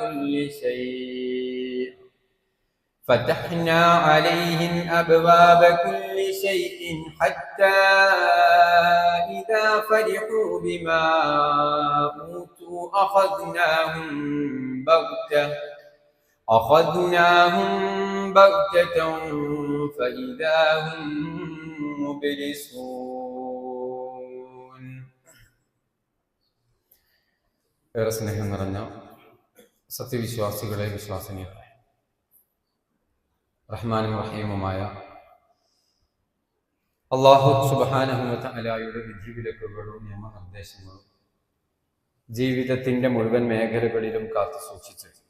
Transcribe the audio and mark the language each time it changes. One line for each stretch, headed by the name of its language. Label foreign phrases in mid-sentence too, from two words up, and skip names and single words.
Arabic: كل شيء حتى إذا فرحوا بما أوتوا أخذناهم بغتة فإذا هم مبلسون.
Malayalam: ഏറെ സ്നേഹം നിറഞ്ഞ സത്യവിശ്വാസികളെ, വിശ്വാസിനികളെ, റഹ്മാനും റഹീമുമായ
Arabic: الله سبحانه وتعالى
Malayalam: വിധിവിലക്കുകളും നിയമനിർദ്ദേശങ്ങളും ജീവിതത്തിന്റെ മുഴുവൻ മേഖലകളിലും കാത്തു സൂക്ഷിച്ച്